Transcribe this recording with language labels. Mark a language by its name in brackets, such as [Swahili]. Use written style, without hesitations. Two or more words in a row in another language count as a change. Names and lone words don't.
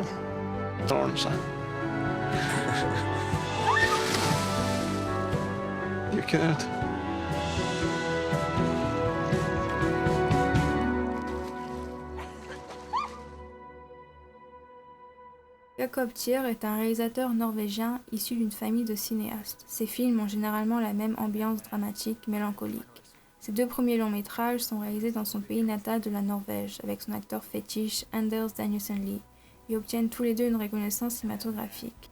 [Norwegian] Det ordner seg. Gjør ikke det, vet du. [French] Jakob Thier est un réalisateur norvégien issu d'une famille de cinéastes. Ses films ont généralement la même ambiance dramatique, mélancolique. Ses deux premiers longs métrages sont réalisés dans son pays natal de la Norvège, avec son acteur fétiche Anders Danielsen Lie, et obtiennent tous les deux une reconnaissance cinématographique.